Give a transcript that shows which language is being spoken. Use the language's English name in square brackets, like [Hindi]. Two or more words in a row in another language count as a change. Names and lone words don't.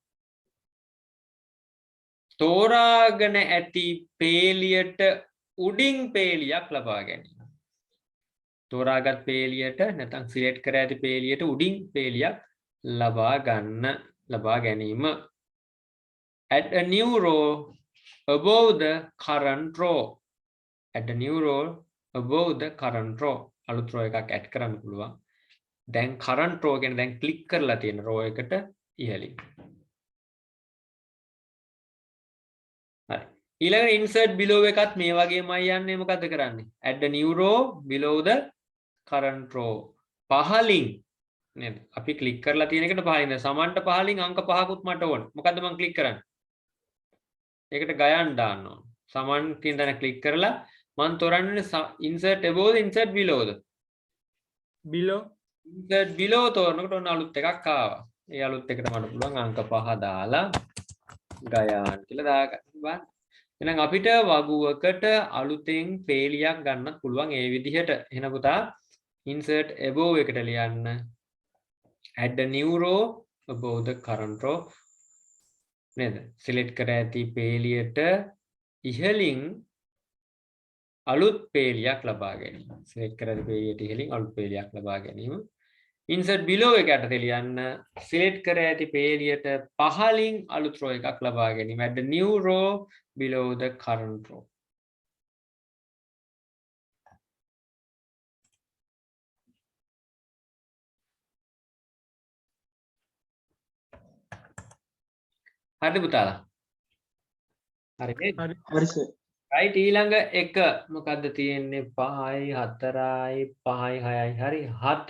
[Sinhala] තෝරාගෙන ඇති පේලියට උඩින් පේලියක් ලබා ගැනීම තෝරාගත් පේලියට නැත්නම් සිලෙක්ට් කර ඇති පේලියට උඩින් පේලියක් ලබා ගැනීම. [English] Add a new row above the current row. Add a new row above the current row. [Sinhala] අලුත් row එකක් add කරන්න පුළුවන්. දැන් [English] current row [Sinhala] කියන්නේ දැන් ක්ලික් කරලා තියෙන row එකට ඉහළින්. හරි. ඊළඟට [English] insert below [Sinhala] එකත් මේ වගේමයි යන්නේ. මොකද්ද කරන්නේ? [English] Add a new row below the current row. [Sinhala] පහලින් නේද? අපි ක්ලික් කරලා තියෙන එකට පහලින් සමන්ට පහලින් අංක 5කුත් මට ඕන. මොකද්ද මම ක්ලික් කරන්නේ? ඒකට ගයන් දාන්න ඕන. සමන් කියන තැන ක්ලික් කරලා මම තෝරන්නේ [English] insert above insert below [Sinhala] ද? below [English] insert below [Sinhala] තෝරනකොට ඔන්න අලුත් එකක් ආවා. ඒ අලුත් එකට මට පුළුවන් අංක 5 දාලා ගයන් කියලා දාගන්න. බලන්න. එහෙනම් අපිට වගුවකට අලුතෙන් පේලියක් ගන්නත් පුළුවන් ඒ විදිහට. එහෙනම් පුතා [English] insert above [Sinhala] එකට ලියන්න [English] add a new row above the current row [Sinhala] නේද? select කර ඇති පේලියට ඉහළින් අලුත් පේලියක් ලබා ගැනීම. select කර ඇති පේලියට ඉහළින් අලුත් පේලියක් ලබා ගැනීම. [English] insert below [Sinhala] එකට ලියන්න select කර ඇති පේලියට පහළින් අලුත් row එකක් ලබා ගැනීම. [English] add a new row below the current row. [Sinhala] හරිද පුතාලා? හරි නේද? හරි සර්. right ඊළඟ එක මොකද්ද තියෙන්නේ? 5යි 4යි 5යි 6යි හරි 7.